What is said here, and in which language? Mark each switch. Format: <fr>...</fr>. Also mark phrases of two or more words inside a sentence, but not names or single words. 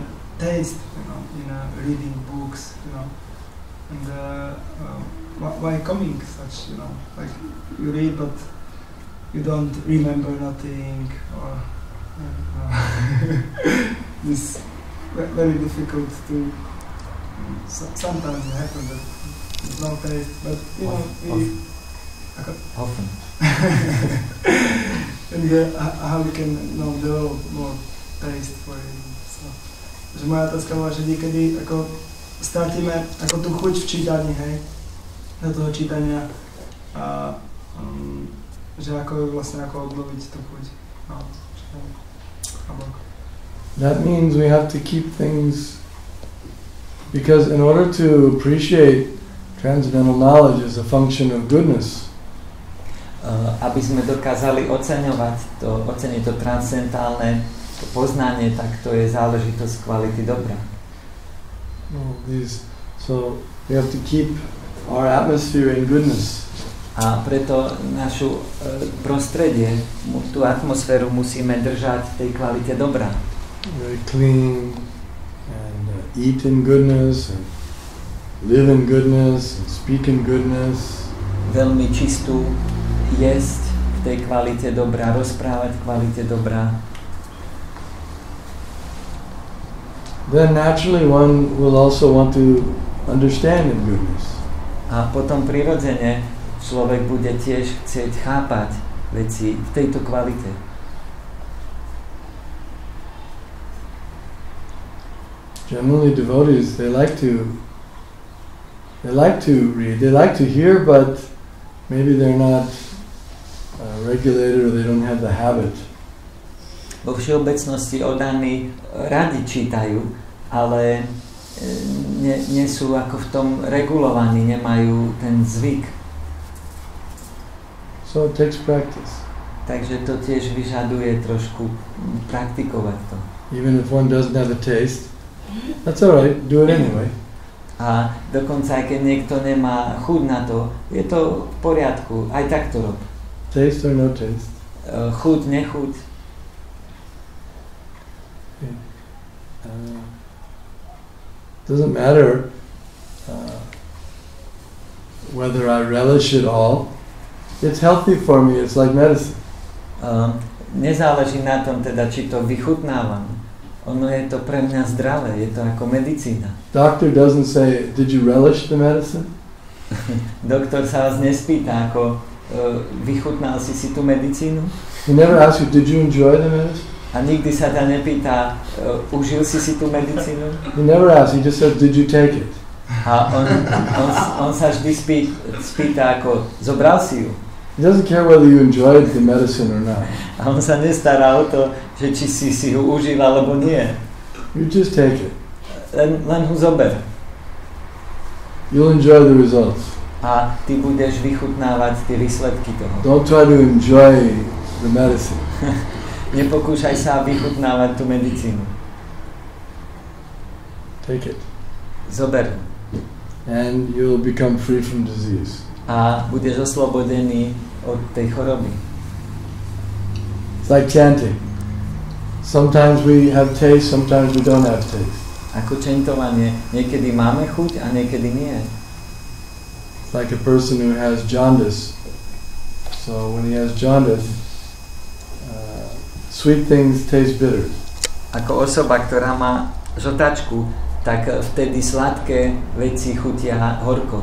<en>taste, in reading books, and why coming such, like you read but you don't remember nothing, or it's very difficult to. Sometimes it happens that there's no taste, but often. And how we can develop more taste for it.</en> <sk>Takže moja otázka bola, že niekedy ako stratíme ako tú chuť v čítaní, hej, do toho čítania a že ako vlastne ako obnoviť tú chuť.</sk> <en>That means we have to keep things, because in order to appreciate transcendental knowledge as a function of goodness,</en> <sk>aby sme dokázali oceniť to transcendentálne poznanie, tak to je záležitosť kvality dobra.</sk> <en>So we have to keep our atmosphere in goodness.</en> <sk>A preto našu prostredie, tú atmosféru musíme držať v tej kvalite dobra.</sk> <en>Very clean and eat in goodness and live in goodness and speak in goodness.</en> <sk>Veľmi čistú jesť v tej kvalite dobra, rozprávať v kvalite dobra.</sk> <en>Then naturally one will also want to understand in goodness.</en> <sk>A potom prirodzene človek bude tiež chcieť chápať veci v tejto kvalite.</sk> <en>Generally devotees, they like to read, they like to hear, but maybe they're not regulated or they don't have the habit.</en> <sk>Vo všeobecnosti oddaní radi čítajú, ale nie sú ako v tom regulovaní, nemajú ten zvyk.</sk> <en>So it takes practice.</en> <sk>Takže to tiež vyžaduje trošku praktikovať to.</sk> <en>Even if one doesn't have a taste, that's all right, do it anyway.</en> <sk>A dokonca aj keď niekto nemá chuť na to, je to v poriadku, aj tak to rob.</sk> <en>Taste or no taste.</en> <sk>Chuť, nechuť.</sk> <en>Doesn't matter whether I relish it all. It's healthy for me, it's like medicine.</en> <sk>Nezáleží na tom teda, či to vychutnávam. Ono je to pre mňa zdravé, je to ako medicína.</sk> <en>Doctor doesn't say, did you relish the medicine?</en> <sk>Doktor sa vás nespýta, ako vychutnal si tú medicínu.</sk> <en>He never asks you, did you enjoy the medicine?</en> <sk>A nikdy sa ťa nepýta, užil si tú medicínu?</sk> <en>He never asks, he just says, did you take it?</en> <sk>A on sa vždy spýta, ako zobral si ju.</sk> <en>He doesn't care whether you enjoyed the medicine or not.</en> <sk>A on sa nestará o to, že či si ju užil alebo nie.</sk> <en>You just take it.</en> <sk>Len ho zober.</sk> <en>You'll enjoy the results.</en> <sk>A ty budeš vychutnávať tie výsledky toho.</sk> <en>Don't try to enjoy the medicine.</en> <sk>Nepokúšaj sa vychutnávať tú medicínu.</sk> <en>Take it.</en> <sk>Zober.</sk> <en>And you'll become free from disease.</en> <sk>A budeš oslobodený od tej choroby.</sk> <en>It's like chanting. Sometimes we have taste, sometimes we don't have taste.</en> <sk>Ako chantovanie. Niekedy máme chuť a niekedy nie.</sk> <en>It's like a person who has jaundice. So when he has jaundice, sweet things taste bitter.</en> <sk>Ako osoba, ktorá má žltačku, tak vtedy sladké veci chutia horko.</sk>